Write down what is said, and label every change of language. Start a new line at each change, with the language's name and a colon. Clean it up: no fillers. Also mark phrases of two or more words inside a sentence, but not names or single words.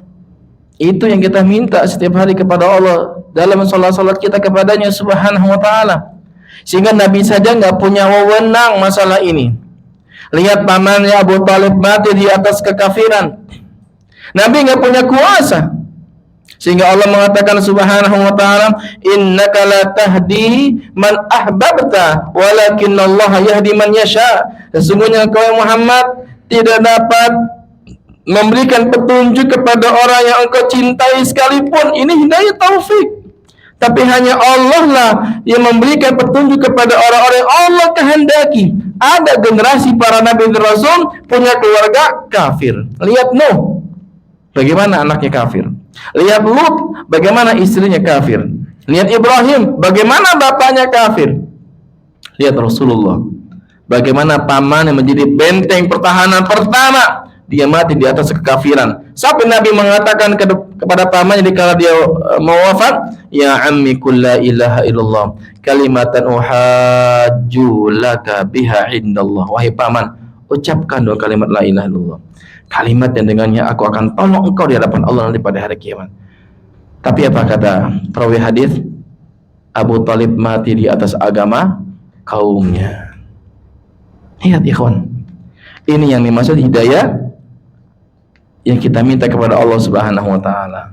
Indonesian: Itu yang kita minta setiap hari kepada Allah dalam salat-salat kita kepadanya
Arabic: سبحانه وتعالى.
Indonesian: Sehingga Nabi saja nggak punya wewenang masalah ini. Lihat pamannya Abu Talib mati di atas kekafiran. Nabi nggak punya kuasa. Sehingga Allah mengatakan
Arabic: سبحانه وتعالى, إنك لا تهدي من أحببت ولكن الله يهدي من يشاء.
Indonesian: Sesungguhnya engkau Muhammad tidak dapat memberikan petunjuk kepada orang yang engkau cintai sekalipun. Ini hidayah taufik. Tapi hanya Allah lah yang memberikan petunjuk kepada orang-orang yang Allah kehendaki. Ada generasi para nabi dan rasul punya keluarga kafir. Lihat Nuh, bagaimana anaknya kafir. Lihat Lut, bagaimana istrinya kafir. Lihat Ibrahim, bagaimana bapaknya kafir. Lihat Rasulullah, bagaimana paman yang menjadi benteng pertahanan pertama, dia mati di atas kekafiran. Sampai Nabi mengatakan kepada pamannya dikala dia mau wafat,
Arabic: يا عم قل لا إله إلا الله كلمة أحاج لك بها عند الله.
Indonesian: Wahai paman, ucapkan dua kalimat
Arabic: لا إله إلا الله,
Indonesian: kalimat yang dengannya aku akan tolong engkau di hadapan Allah nanti pada hari kiamat. Tapi apa kata perawi hadis? Abu Talib mati di atas agama kaumnya. Lihat ikhwan, ini yang dimaksud hidayah yang kita minta kepada Allah
Arabic: سبحانه وتعالى.